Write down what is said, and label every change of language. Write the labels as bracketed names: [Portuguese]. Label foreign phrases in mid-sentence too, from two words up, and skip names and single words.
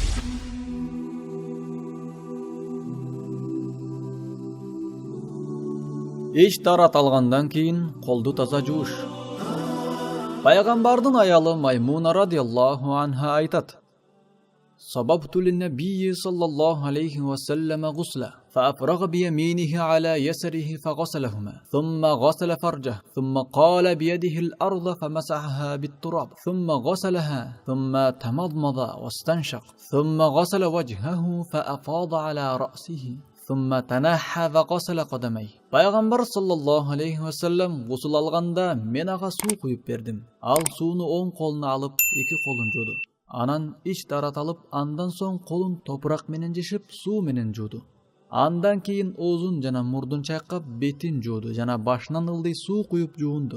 [Kyrgyz] Ич тарат алгандан кийин колду таза жууш. Пайгамбардын аялы Маймуна [Arabic] رضي الله عنها айтат: صببت للنبي صلى الله عليه وسلم غسلا فأفرغ بيمينه على يسره فغسلهما ثم غسل فرجه ثم قال بيده الأرض فمسحها بالتراب ثم غسلها ثم تمضمض واستنشق ثم غسل وجهه فأفاض على رأسه ثم تنحى وغسل قدميه. [Kyrgyz] Пайгамбар [Arabic] صلى الله عليه وسلم [Kyrgyz] гусул алганда мен ага суу куюп бердим. Ал сууну оң колуна алып, эки колун жууду. Анан ич тарат алып, андан соң колун топурак менен жешип, суу менен жууду. Андан кийин оозун жана мурдун чайкап, бетин жууду жана башынан ылдый суу куюп жуунду.